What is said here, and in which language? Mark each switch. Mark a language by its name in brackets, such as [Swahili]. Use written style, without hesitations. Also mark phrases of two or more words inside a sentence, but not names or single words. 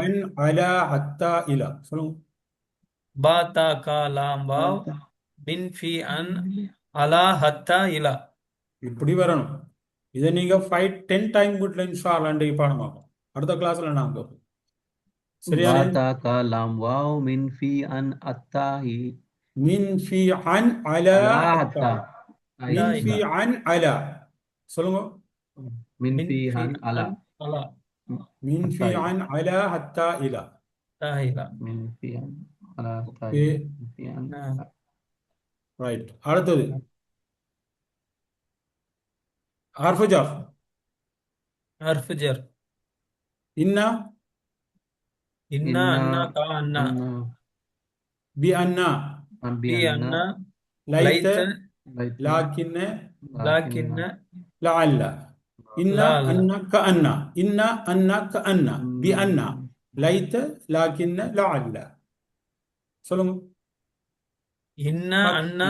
[Arabic] عن على حتى إلى சொல்லுங்க. با تا كا لام واو Bata- من في عن على حتى إلى [Tamil] இப்படி வரணும். இதை நீங்க 10 டைம் வீட்டில் [Arabic] إن شاء الله [Tamil] இன்றைக்கு பாடமாகும். அடுத்த கிளாஸ்ல நான் கேட்போம். சரியானே? [Arabic] باتاكا لام واو. من في عن عتاهي من في عن على ala ஹத்தா hatta من في ila. عن على சொல்லுங்க. Min மின் fi ஃபி عن على. عن على மின் Hatta ஃபி ila. عن على حتى إلى. حتى إلى من في عن على حتى ஓகே إلى. من في عن [Tamil] ரைட். அடுத்தது [Arabic] حرف جر. حرف جر இன்னா إنّ أنّ inna كا أنّ anna بِ أنّ abi பி anna அன்னா லைத்த லைத்த laitna லாக்கின்ன லாக்கின்ன لعلّ. إنّ لا علّ أنّ كأنّ إنّ أنّ كأنّ بِ أنّ mm, ليت لكنّ لعلّ சொல்லுங்க. إنّ أنّ